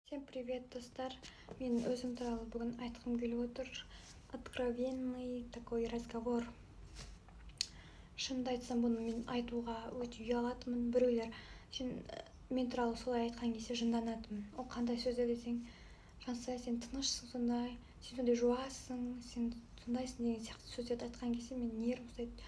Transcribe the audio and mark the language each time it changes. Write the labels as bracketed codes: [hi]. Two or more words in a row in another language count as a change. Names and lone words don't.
[ru] Всем привет, [kk] достар! Мен өзім туралы бүгін айтқым келіп отыр. [ru] Откровенный такой разговор. [kk] Шынымды айтсам, бұны мен айтуға өте ұялатымын. Біреулер мен туралы солай айтқан кезде жынданатымын. Ол қандай сөздер десең, Жансая, сен тынышсың сондай, сен сондай жуассың, сен сондайсың деген сияқты сөздерді айтқан кезде мен нервім ұстайды.